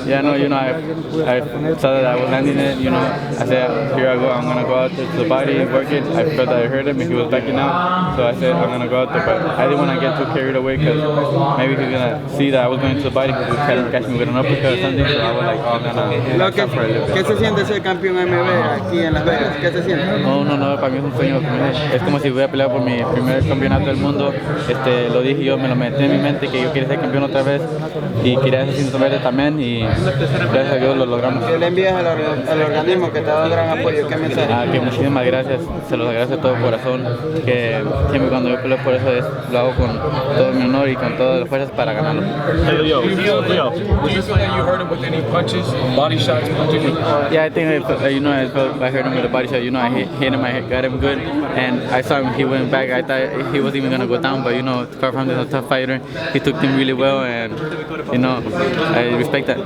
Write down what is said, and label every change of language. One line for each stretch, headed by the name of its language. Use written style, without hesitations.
English: Yeah, no, I saw that I was landing it, I said, here I go, I'm going to go out there to the body, work it. I felt that I heard him and he was backing out, so I said, I'm going to go out there, but I didn't want to get too carried away because maybe he's going to see that I was going to the body because he was trying to catch me with an uppercut or something, so I was like, oh, I'm going to stop for a little bit.
Spanish: ¿Qué se siente ser campeón MB aquí en Las Vegas? ¿Qué se siente? No, para mí es un sueño. Es como si hubiera peleado por mi primer campeonato del mundo. Lo dije yo, me lo metí en mi mente que yo quería ser campeón otra vez y quería ser cinturón verde también y gracias a Dios lo logramos. ¿Qué le envías al organismo que te ha dado gran apoyo? ¿Qué mensaje? Que muchísimas gracias, se los agradezco de todo corazón, que siempre cuando yo peleo por eso lo hago con todo mi honor y con todas las fuerzas para ganarlo.
English: Hey, Leo, was this fight you hurt him with any punches, body shots, punches? Yeah, I think I heard him with a body shot. I hit him, I got him good, and I saw him. He went back. I thought he wasn't even gonna go down, but Carl Frampton is a tough fighter. He took him really well, and I respect that.